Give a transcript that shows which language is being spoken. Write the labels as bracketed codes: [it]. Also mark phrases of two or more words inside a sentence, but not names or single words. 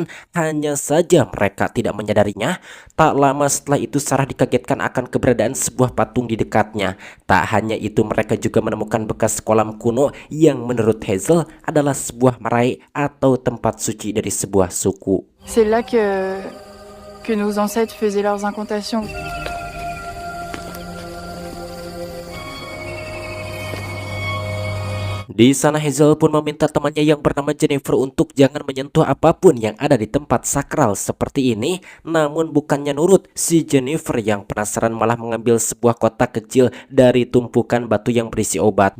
[id] Hanya saja mereka tidak menyadarinya. Tak lama setelah itu Sarah dikagetkan akan keberadaan sebuah patung di dekatnya. Tak hanya itu, mereka juga menemukan bekas kolam kuno yang menurut Hazel adalah sebuah meraih atau tempat suci dari sebuah suku. [fr] C'est là que nos ancêtres faisaient leurs incantations. [id] Di sana Hazel pun meminta temannya yang bernama Jennifer untuk jangan menyentuh apapun yang ada di tempat sakral seperti ini. Namun bukannya nurut, si Jennifer yang penasaran malah mengambil sebuah kotak kecil dari tumpukan batu yang berisi obat.